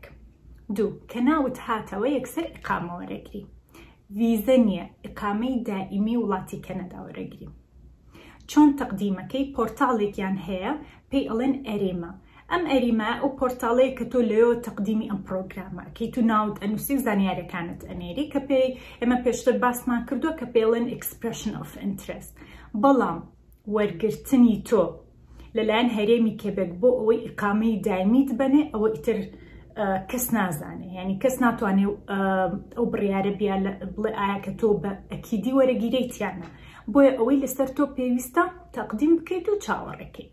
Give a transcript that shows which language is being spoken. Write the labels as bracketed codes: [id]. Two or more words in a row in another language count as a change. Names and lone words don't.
[ckb] دوو، کە ناوت هاتەوە یەکسەر ئیقامە وەرەگری، ڤیزە نییە، ئیقامەی دائیمی وڵاتی کەنەدا وەرەگری. چۆن تەقدیمەکەی؟ پۆرتاڵێکیان هەیە پێی ئەڵێن ئەریمە. ئەم ئەریمە ئەو پۆرتاڵەیە کە تۆ لەوێ تەقدیمی ئەم پرۆگرامە کەی تو ناوت ئەنووسی و زانیاریەکانت ئەنێری، کە پێی ئێمە پێشتر باسمان کردووە کە پێڵێن [en] expression of interest. [ckb] بەڵام وەرگرتنی تۆ لەلایەن هەرێمی کێبێک بۆ ئەوەی ئیقامەی دایمیت بنێ، ئەوە ئیتر کەس نازانێ، یعنی کەس ناتوانێ ئەو بڕیارە بیا بڵێ ئایا کە تۆ بە ئەکیدی وەرەگیرەیت یانە. بۆیە ئەوەی لەسەر تۆ پێویستە تەقدیم بکەیت و چاوەڕێکیت.